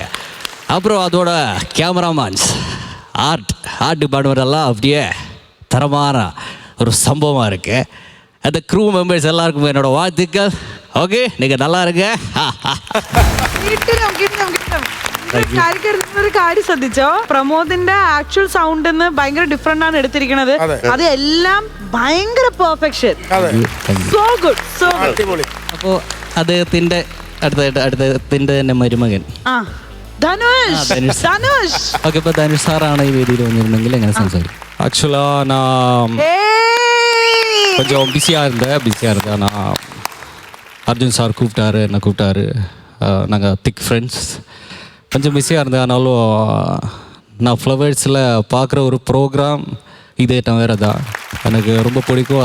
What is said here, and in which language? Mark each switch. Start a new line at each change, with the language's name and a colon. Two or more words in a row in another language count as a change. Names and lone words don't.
Tamil: அப்புறம் அதோட கேமராமேன்ஸ்,
English: art department
Tamil: எல்லாம் அப்படியே தரமான ஒரு சம்பவமாக இருக்கு. அந்த
English: crew members
Tamil: எல்லாருக்கும் என்னோட வாழ்த்துக்கள். ஓகே, நீங்கள் நல்லா இருங்க.
Malayalam: ഒരു കാര്യം ശ്രദ്ധിച്ചോ, പ്രമോദിന്റെ
English: actual sound
Malayalam: ഭയങ്കര ഡിഫറെന്റ് ആണ് എടുത്തിരിക്കുന്നത്. അത് എല്ലാം ഭയങ്കര പെർഫെക്ഷൻ.
English: so good, so good.
Malayalam: അപ്പോ അദ്ദേഹത്തിന്റെ അദ്ദേഹത്തിന്റെ തന്നെ മരുമകൻ ധനുഷ്. ഓക്കെ, ഇപ്പൊ ധനുഷ് സാറാണ് ഈ വേദിയിൽ വന്നിരുന്നെങ്കിൽ എങ്ങനെ സംസാരിക്കും?
Tamil: ஆக்சுவலா நான் கொஞ்சம் பிஸியாக இருந்தேன். நான் அர்ஜுன் சார் கூப்பிட்டாரு, என்னை கூப்பிட்டாரு. நாங்கள்
English: thick friends.
Tamil: கொஞ்சம் பிஸியாக இருந்தேன். ஆனாலும் நான் ஃப்ளவர்ஸில் பார்க்குற ஒரு ப்ரோக்ராம் இதே வேறு தான் எனக்கு ரொம்ப பிடிக்கும்.